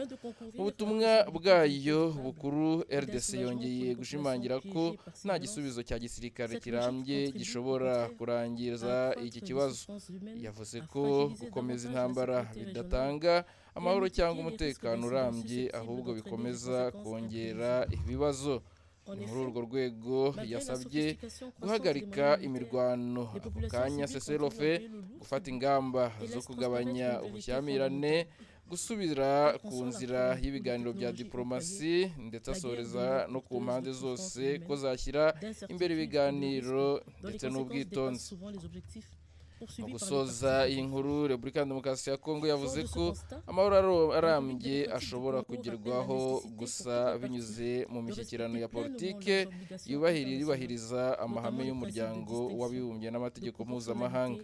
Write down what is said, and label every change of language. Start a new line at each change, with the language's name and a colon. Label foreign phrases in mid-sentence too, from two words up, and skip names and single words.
Kinyarwanda: Mu butumwa bwayo bukuru, RDC yongeye gushimangira ko nta gisubizo cya gisirikare kirambye gishobora kurangiza iki kibazo. Yavuze ko gukomeza intambara bidatanga amahoro cyangwa umutekano urambye, ahubwo bikomeza kongera ibibazo. Ni muri urwo rwego yasabye guhagarika imirwano ako kanya,
French: cessez-le-feu,
Kinyarwanda: gufata ingamba zo kugabanya ubushyamirane, gusubira ku nzira y'ibiganiro bya diplomasi, ndetse asoreza no ku mpande zose ko zashyira imbere ibiganiro ndetse n'ubwitonzi. Mu gusoza iyi nkuru, Repubulika ya Demokarasi ya Kongo yavuze ko amahoro arambye ashobora kugerwaho gusa binyuze mu mishyikirano ya politike yubahiriza amahame y'umuryango w'abibumbye n'amategeko mpuzamahanga.